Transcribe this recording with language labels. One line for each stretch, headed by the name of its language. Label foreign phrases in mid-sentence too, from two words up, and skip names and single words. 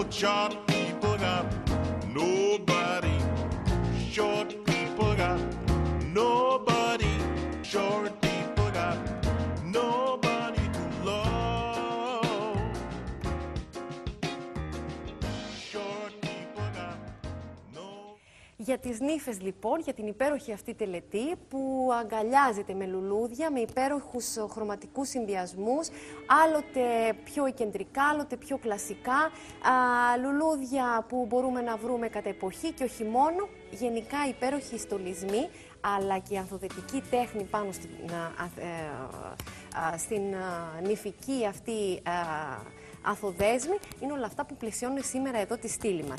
English: Short people got nobody. Short people got nobody. Short people got nobody to love. Short people got no.
Greek: Για τις νύφες λοιπόν, για την υπέροχη αυτή τελετή που αγκαλιάζεται με λουλούδια, με υπέροχους χρωματικούς συνδυασμούς, άλλοτε πιο κεντρικά, άλλοτε πιο κλασικά, λουλούδια που μπορούμε να βρούμε κατά εποχή και όχι μόνο, γενικά υπέροχοι στολισμοί, αλλά και η ανθοδετική τέχνη πάνω στην νυφική αυτή ανθοδέσμη, είναι όλα αυτά που πλαισιώνουν σήμερα εδώ τη στήλη μας.